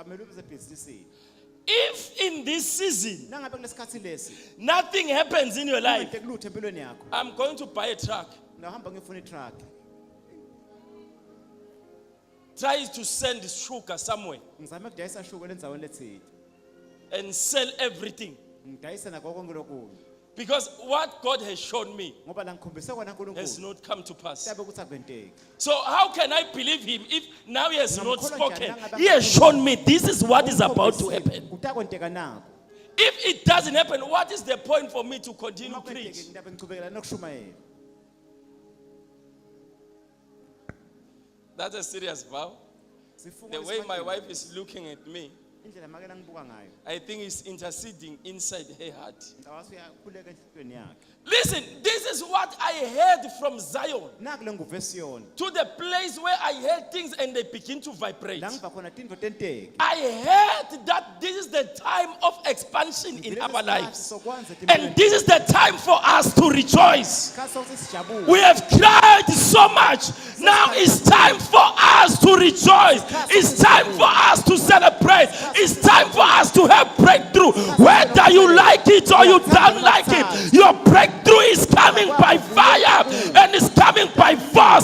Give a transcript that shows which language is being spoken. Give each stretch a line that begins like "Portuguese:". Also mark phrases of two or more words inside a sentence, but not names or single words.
English: If in this season, nothing happens in your life, I'm going to buy a truck. Try to send sugar somewhere and sell everything. Because what God has shown me
Swati: ngoba la ngikhombise kona
English: has
Swati: uNkulunkulu
English: not come to pass.
Swati: siyabe kuthi akwenteki.
English: So how can I believe him if now he has not
Swati: Ngamkholwa
English: spoken?
Swati: njani nangabe
English: He has shown me this is what is about to
Swati: Ngikhombisile,
English: happen.
Swati: utakwenteka nako.
English: If it doesn't happen, what is the point for me to continue
Swati: Uma kwenteke
English: preach?
Swati: ngiyabe ngichubekela nokushumayela.
English: That's a serious vow.
Swati: Sifungo
English: The way my
Swati: esifanele.
English: wife is looking at me,
Swati: indlela makela ngibuka ngayo.
English: I think is interceding inside her heart.
Swati: Ngicabanga uyakhuleka enhlizweni yakhe.
English: Listen, this is what I heard from Zion
Swati: Naku le nguvesi yona.
English: to the place where I heard things and they begin to vibrate.
Swati: La ngiva khona tintfo tenteke.
English: I heard that this is the time of expansion in
Swati: Ngilesi
English: our
Swati: sikhathi
English: lives.
Swati: sokwanza
English: And this is the time for us to rejoice.
Swati: Isikhathi sokuthi sijabule.
English: We have cried so much. Now it's time for us to rejoice. It's time for us to celebrate. It's time for us to have breakthrough. Whether you like it or you don't like it, your breakthrough is coming by fire and it's coming by force.